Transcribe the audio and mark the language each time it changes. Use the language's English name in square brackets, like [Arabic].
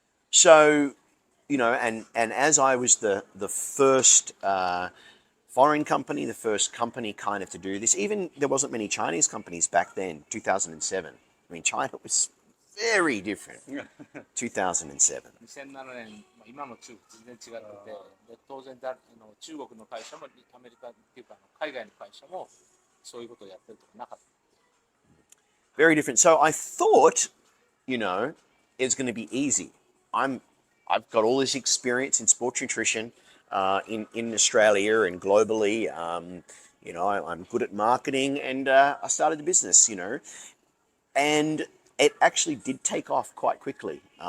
[English] So, you know, and as I was the first foreign company, the first company kind of to do this, even there wasn't many Chinese companies back then, 2007. I mean, China was very different, 2007. [Japanese] 2007年、今の中国全然違ってて、で当然中国の会社もアメリカっていうか海外の会社もそういうことをやってるとかなかった。 [English] Very different. So I thought, you know, it's going to be easy. I've got all this experience in sports nutrition in Australia and globally. You know, I'm good at marketing, and I started the business. You know, and it actually did take off quite quickly.